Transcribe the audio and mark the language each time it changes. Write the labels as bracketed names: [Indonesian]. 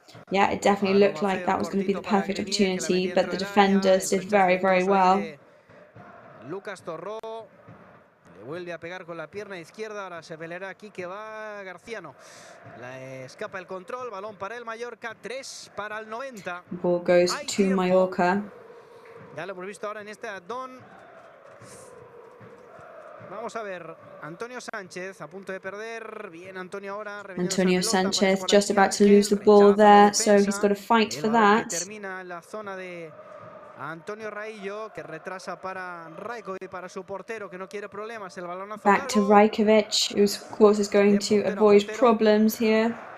[English] Yeah, it definitely looked like that was going to be the perfect opportunity, but the defenders did very, very well. [Spanish] Lucas Torró le vuelve a pegar con la pierna izquierda. Ahora se peleará aquí que va Garciano. Le escapa el control. Balón para el Mallorca. 3 para el 90. [English] The ball goes to Mallorca. [Spanish] Ya lo hemos visto ahora en este addon. Vamos a ver, Antonio Sánchez a punto de perder. Bien, Antonio ahora. [English] Antonio Sanchez just about to lose the ball there, so he's got to fight for that. [Spanish] Termina en la zona de Antonio Raillo, que retrasa para Rajkovic, para su portero, que no quiere problemas. El balonazo [English] back to Rajkovic, who of course is going to avoid problems here.